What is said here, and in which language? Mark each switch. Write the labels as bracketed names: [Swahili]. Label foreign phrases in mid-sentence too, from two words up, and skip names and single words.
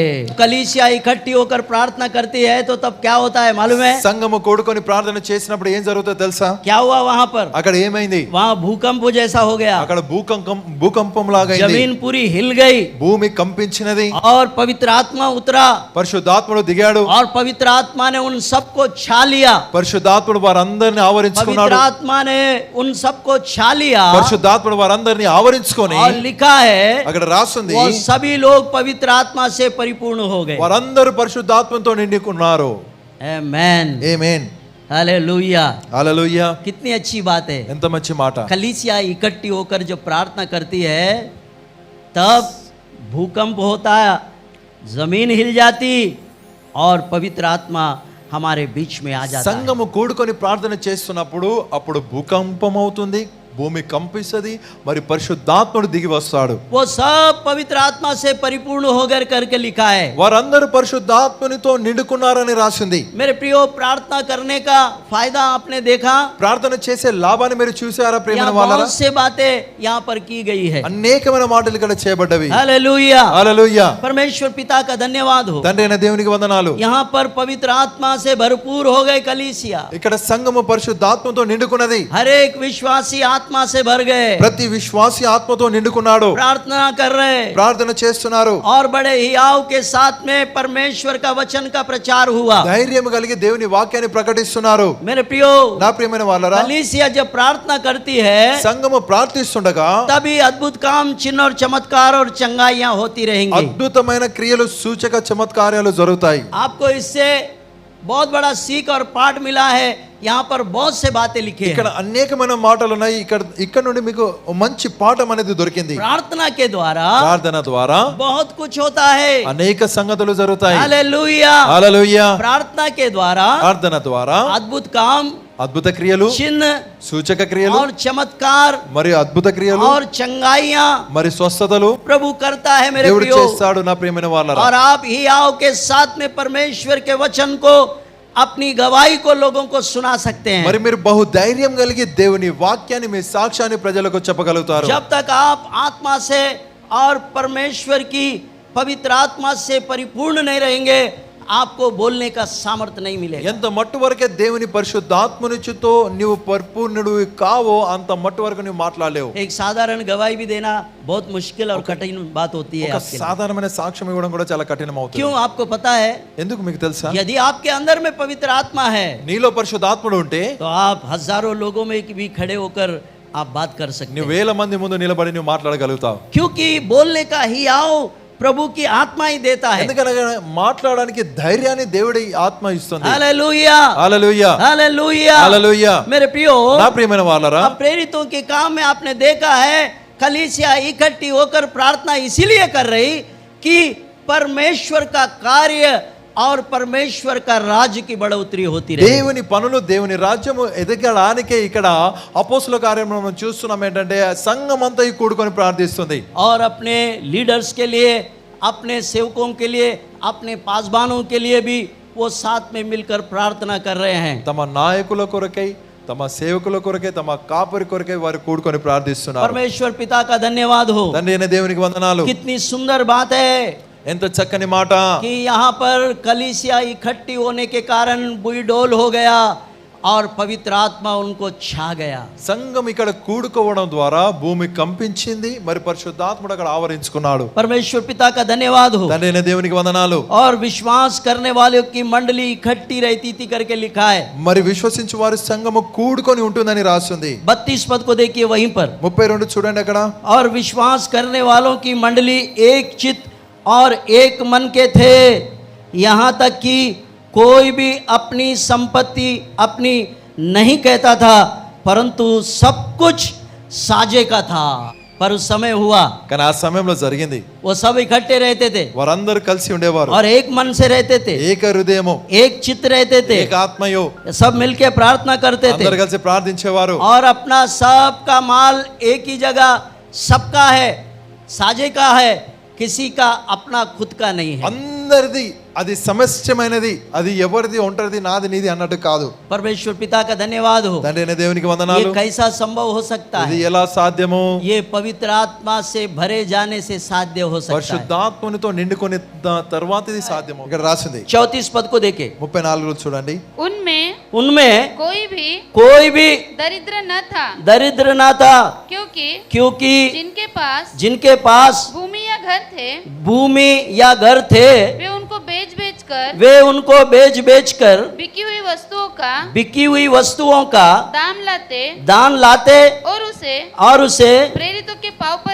[Hindi] कलीसिया इकट्ठी होकर प्रार्थना करती है तो तब क्या होता है मालूम है? [Telugu] సంఘము కూడుకొని ప్రార్థన చేసినప్పుడు ఏం జరుగుతుందో తెలుసా? [Hindi] क्या हुआ वहां पर? [Telugu] అక్కడ ఏమైంది? [Hindi] वहां भूकंप जैसा हो गया. [Telugu] అక్కడ భూకంపం లాగా అయింది. [Hindi] जमीन पूरी हिल गई [Telugu] భూమి కంపించినది. [Hindi] और पवित्र आत्मा उतरा [Telugu] పరిశుద్ధాత్ముడు దిగాడు. [Hindi] और पवित्र आत्मा ने उन सबको छा लिया. [Telugu] పరిశుద్ధాత్ముడు వారందరిని [Hindi] पवित्र [Telugu] ఆవరించుకున్నాడు. [Hindi] आत्मा ने उन सबको छा लिया [Telugu] పరిశుద్ధాత్ముడు వారందరిని ఆవరించుకొని [Hindi] और लिखा है [Telugu] అక్కడ రాస్తుంది [Hindi] वो सभी लोग पवित्र आत्मा से परिपूर्ण हो गए. [Telugu] వారందరూ పరిశుద్ధాత్మతో నిండుకున్నారు. [Hindi] आमेन. [Telugu] ఆమేన్. [Hindi] हालेलुया. [Telugu] హల్లెలూయా. [Hindi] कितनी अच्छी बात है. [Telugu] ఎంత మంచి మాట. [Hindi] कलीसिया इकट्ठी होकर जब प्रार्थना करती है तब भूकंप होता, जमीन हिल जाती और पवित्र आत्मा हमारे बीच में आ जाता है. [Telugu] సంఘము కూడుకొని ప్రార్థన చేస్తున్నప్పుడు అప్పుడు భూకంపం అవుతుంది, భూమి కంపిస్తుంది, మరి పరిశుద్ధాత్ముడు దిగి వస్తాడు. [Hindi] वो सब पवित्र आत्मा से परिपूर्ण होकर करके लिखा है. [Telugu] వారందరూ పరిశుద్ధాత్మునితో నిండుకున్నారని రాసింది. [Hindi] मेरे प्रियो प्रार्थना करने का फायदा आपने देखा? [Telugu] ప్రార్థన చేసే లాభాన్ని మీరు చూసారా ప్రియమైన [Hindi] यहाँ [Telugu] వాళ్ళారా? [Hindi] बहुत से बातें यहाँ पर की गई है. [Telugu] అనేకమైన మాటలు ఇక్కడ చేయబడ్డవి. [Hindi] हालेलुया. [Telugu] హల్లెలూయా. [Hindi] परमेश्वर पिता का धन्यवाद हो. [Telugu] తండ్రి అయిన దేవునికి వందనాలు. [Hindi] यहाँ पर पवित्र आत्मा से भरपूर हो गए कलीसिया. [Telugu] ఇక్కడ సంఘము పరిశుద్ధాత్మతో నిండుకున్నది. [Hindi] हर एक विश्वासी आत्मा से भर गए. [Telugu] ప్రతి విశ్వాసి ఆత్మతో నిండుకున్నాడు. [Hindi] प्रार्थना कर रहे [Telugu] ప్రార్థన చేస్తున్నారు. [Hindi] और बड़े हियाव के साथ में परमेश्वर का वचन का प्रचार हुआ. [Telugu] ధైర్యం కలిగి దేవుని వాక్యాన్ని ప్రకటిస్తున్నారు. [Hindi] मेरे प्रियो [Telugu] నా ప్రియమైన వాళ్ళారా, [Hindi] कलीसिया जब प्रार्थना करती है [Telugu] సంఘము ప్రార్థిస్తుండగా [Hindi] तभी अद्भुत काम चिन्ह और चमत्कार और चंगाइयां होती रहेंगी. [Telugu] అద్భుతమైన క్రియలు సూచక చమత్కార్యాలు జరుగుతాయి. [Hindi] आपको इससे बहुत बड़ा सीख और पाठ मिला है. यहाँ पर बहुत से बातें लिखे [Telugu] ఇక్కడ [Hindi] हैं. [Telugu] అనేకమైన మాటలు ఉన్నాయి. ఇక్కడ నుండి మీకు మంచి పాఠం అనేది దొరికింది. [Hindi] प्रार्थना के द्वारा [Telugu] ప్రార్థన ద్వారా [Hindi] बहुत कुछ होता है. [Telugu] అనేక సంగతులు జరుగుతాయి. [Hindi] हालेलुया. [Telugu] హల్లెలూయా. [Hindi] प्रार्थना के द्वारा [Telugu] ప్రార్థన ద్వారా [Hindi] अद्भुत काम [Telugu] అద్భుత క్రియలు, [Hindi] चिन्ह [Telugu] సూచక క్రియలు, [Hindi] और चमत्कार [Telugu] మరియు అద్భుత క్రియలు, [Hindi] और चंगाइयां [Telugu] మరి స్వస్థతలు [Hindi] प्रभु करता है मेरे [Telugu] దేవుడు [Hindi] प्रियो। [Telugu] చేస్తాడు నా ప్రియమైన వాళ్ళారా. [Hindi] और आप हियाव के साथ में परमेश्वर के वचन को अपनी गवाही को लोगों को सुना सकते हैं। [Telugu] మరి మీరు బహు ధైర్యం కలిగి దేవుని వాక్యాన్ని మీ సాక్ష్యాన్ని ప్రజలకు చెప్పగలుగుతారు. [Hindi] जब तक आप आत्मा से और परमेश्वर की पवित्र आत्मा से परिपूर्ण नहीं रहेंगे, आपको बोलने का सामर्थ्य नहीं मिलेगा। [Telugu] ఎంత మట్టు వరకే దేవుని పరిశుద్ధాత్మనిచ్చుతో నీవు పరిపూర్ణుడు కావో అంత మట్టు వరకు నువ్వు మాట్లాడలేవు. [Hindi] एक साधारण गवाही भी देना बहुत मुश्किल और कठिन बात होती है [Telugu] ఒక [Hindi] आपके लिए। [Telugu] సాధారణమైన సాక్ష్యం ఇవ్వడం కూడా చాలా కఠినం అవుతుంది. [Hindi] क्यों? आपको पता है, [Telugu] ఎందుకు మీకు తెలుసా? [Hindi] यदि आपके अंदर में पवित्र आत्मा है [Telugu] నీలో పరిశుద్ధాత్ముడు ఉంటే [Hindi] तो आप हजारों लोगों में भी खड़े होकर आप बात कर सकते [Telugu] నువ్వు [Hindi] हैं। [Telugu] వేల మంది ముందు నిలబడి నువ్వు మాట్లాడగలుగుతావు. [Hindi] क्योंकि बोलने का ही आओ प्रभु की आत्मा ही देता है। [Telugu] ఎందుకనగా మాట్లాడడానికి ధైర్యాన్ని దేవుడి ఆత్మ ఇస్తుంది. [Hindi] हालेलुया, [Telugu] హల్లెలూయా, [Hindi] हालेलुया, [Telugu] హల్లెలూయా. [Hindi] मेरे प्रियो, [Telugu] నా ప్రియమైన వాళ్ళారా, [Hindi] अब प्रेरितों के काम में आपने देखा है कलीसिया इकट्ठी होकर प्रार्थना इसीलिए कर रही कि परमेश्वर का कार्य और परमेश्वर का राज्य की बढ़ोतरी होती रहे। [Telugu] దేవుని పనులు దేవుని రాజ్యము ఎదగడానికే ఇక్కడ అపోస్తుల కార్యము మనం చూస్తున్నాం. ఏంటంటే సంఘం అంతా ఈ కూడుకొని ప్రార్థిస్తుంది. [Hindi] और अपने लीडर्स के लिए, अपने सेवकों के लिए, अपने पासबानों के लिए भी वो साथ में मिलकर प्रार्थना कर रहे हैं। [Telugu] తమ నాయకుల కొరకై, తమ సేవకుల కొరకై, తమ కాపరి కొరకై వారు కూడుకొని ప్రార్థిస్తున్నారు. [Hindi] परमेश्वर पिता का धन्यवाद हो। [Telugu] తండ్రి అయిన దేవునికి వందనాలు. [Hindi] कितनी सुंदर बात है [Telugu] ఎంత చక్కని మాట. [Hindi] कि यहाँ पर कलीसिया इकट्ठी होने के कारण बुईडोल हो गया और पवित्र आत्मा उनको छा गया। [Telugu] సంఘం ఇక్కడ కూడుకోవడం ద్వారా భూమి కంపించింది, మరి పరిశుద్ధాత్ముడు అక్కడ ఆవరించుకున్నాడు. [Hindi] परमेश्वर पिता का धन्यवाद हो। [Telugu] తండ్రి అయిన దేవునికి వందనాలు. [Hindi] और विश्वास करने वालों की मंडली इकट्ठी रहती थी करके लिखा है। [Telugu] మరి విశ్వసించు వారి సంఘము కూడుకొని ఉంటుందని రాస్తుంది. [Hindi] 32 पद को देखिए वहीं पर। [Telugu] 32 చూడండి అక్కడ. [Hindi] और विश्वास करने वालों की मंडली एक चित्त और एक मन के थे, यहाँ तक कि कोई भी अपनी संपत्ति अपनी नहीं कहता था, परंतु सब कुछ साझे का था। पर उस समय हुआ, [Telugu] కానీ ఆ సమయంలో జరిగింది. [Hindi] वो सब इकट्ठे रहते थे [Telugu] వారందరూ కలిసి ఉండేవారు. [Hindi] और एक मन से रहते थे, [Telugu] ఏక హృదయము, [Hindi] एक चित्त रहते थे, [Telugu] ఏక ఆత్మయో, [Hindi] सब मिलके प्रार्थना करते थे [Telugu] అందరూ కలిసి ప్రార్థించేవారు. [Hindi] और अपना सबका माल एक ही जगह सबका है, साझे का है, किसी का अपना खुद का नहीं है। [Telugu] అందరిది అది సమస్యమైనది, అది ఎవరిది ఒంటరిది నాది నీది అన్నట్టు కాదు. [Hindi] परमेश्वर पिता का धन्यवाद हो। [Telugu] తండ్రి అయిన దేవునికి [Hindi] ये [Telugu] వందనాలు. [Hindi] कैसा संभव हो सकता [Telugu] ఇది [Hindi] है? [Telugu] ఎలా సాధ్యము? [Hindi] ये पवित्र आत्मा से भरे जाने से साध्य हो सकता है। [Telugu] పరిశుద్ధాత్మనితో నిండుకొని తర్వాత ఇది సాధ్యము. ఇక్కడ రాసింది [Hindi] 34 पद को देखे, [Telugu] 34 చూడండి. [Hindi] उनमें कोई भी दरिद्र न था, दरिद्र ना था, क्योंकि जिनके पास भूमि या घर थे, भूमि या घर थे वे उनको बेच बेच कर बिकी हुई वस्तुओं का दाम लाते और उसे प्रेरितों के पाँव